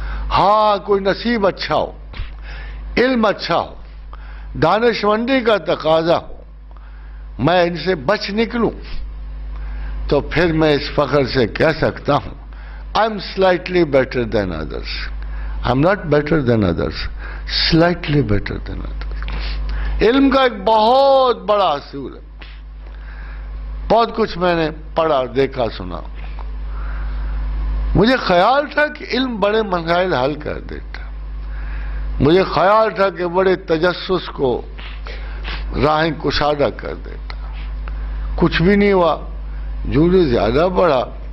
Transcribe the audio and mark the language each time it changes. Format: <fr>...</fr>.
<ur>ہاں کوئی نصیب اچھا ہو، علم اچھا ہو، دانشمندی کا تقاضا ہو، میں ان سے بچ نکلوں تو پھر میں اس فخر سے کہہ سکتا ہوں</ur> <en>I'm slightly better than others. I'm not better than others, slightly better than others.</en> <ur>علم کا ایک بہت بڑا اصول ہے. بہت کچھ میں نے پڑھا، دیکھا، سنا. مجھے خیال تھا کہ علم بڑے مسائل حل کر دیتا، مجھے خیال تھا کہ بڑے تجسس کو راہیں کشادہ کر دیتا، کچھ بھی نہیں ہوا، جو زیادہ بڑھا</ur>